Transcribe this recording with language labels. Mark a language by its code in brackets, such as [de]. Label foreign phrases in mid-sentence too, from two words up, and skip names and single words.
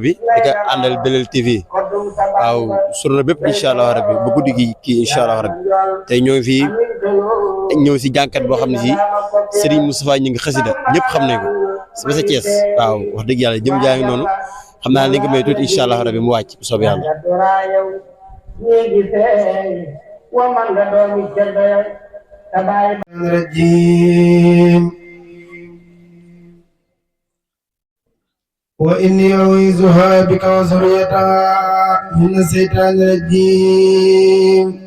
[wo] bi di ko àndal Belel TV waaw surna bépp [ar] إن شاء الله ربي [wo] bu guddi gi kii [ar] إن شاء الله ربي [wo] tey ñoo ngi fii ñëw si jànkat boo xam ne si Serigne Moustapha ñi ngi xasida ñëpp xam nañ ko ba sa Thiès waaw wax dëgg yàlla jëm jaa ngi noonu xam naa li nga may tuuti [ar] إن شاء الله ربي [wo] mu wàcc bu soob yàlla. [ar] الرجيم وإني أعوذها بك وذريتها من الشيطان الرجيم